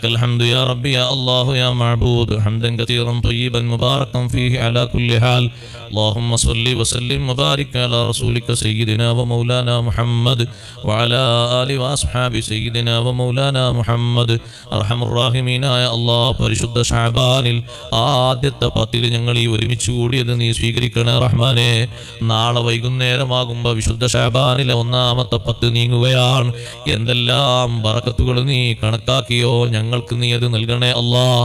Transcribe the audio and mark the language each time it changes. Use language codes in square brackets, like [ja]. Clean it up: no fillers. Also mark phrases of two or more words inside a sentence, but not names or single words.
[ar] الحمد يا ربي يا الله يا معبود حمدا كثيرا طيبا مباركا فيه على كل حال اللهم صل وسلم وبارك على رسولك سيدنا ومولانا محمد وعلى آله وأصحاب سيدنا ومولانا محمد أرحم الراحمين يا الله [ml] പരിശുദ്ധ ശഅബാനിൽ ആദ്യത്തെ 10 ഞങ്ങൾ ഈ ഒരുമിച്ച് കൂടിയത് നീ സ്വീകരിക്കണേ റഹ്മാനേ. നാളെ വൈകുന്നേരമാകുമ്പോൾ വിശുദ്ധ ശഅബാനിലെ ഒന്നാമത്തെ 10 നീങ്ങുകയാണ്. എന്തെല്ലാം ബറക്കത്തുകൾ നീ കണക്കാക്കിയോ ഞങ്ങൾക്ക് നീ അത് നൽകണേ അല്ലാഹ്.